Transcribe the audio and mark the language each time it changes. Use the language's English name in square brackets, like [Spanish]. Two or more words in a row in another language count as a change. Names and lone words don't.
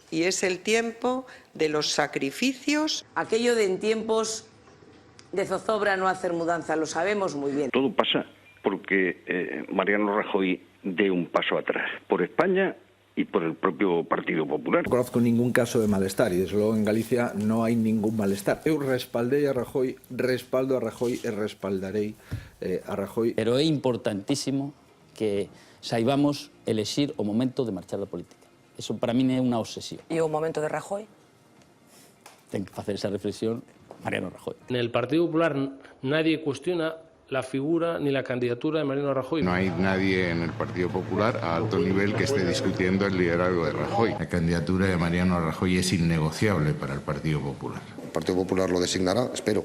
[Spanish] Y es el tiempo de los sacrificios. Aquello de en tiempos de zozobra no hacer mudanza, lo sabemos muy bien. Todo pasa porque Mariano Rajoy dé un paso atrás, por España y por el propio Partido Popular. No conozco ningún caso de malestar y desde luego en Galicia no hai ningún malestar. [Galician] Eu respaldei a Rajoy, respaldo a Rajoy e respaldarei a Rajoy. Pero é importantísimo que saibamos elexir o momento de marchar da política. Eso para min é unha obsesión. E o momento de Rajoy? Ten que facer esa reflexión Mariano Rajoy. [Spanish] En el Partido Popular nadie cuestiona la figura ni la candidatura de Mariano Rajoy. No hay nadie en el Partido Popular a alto nivel que esté discutiendo el liderazgo de Rajoy. La candidatura de Mariano Rajoy es innegociable para el Partido Popular. El Partido Popular lo designará, espero.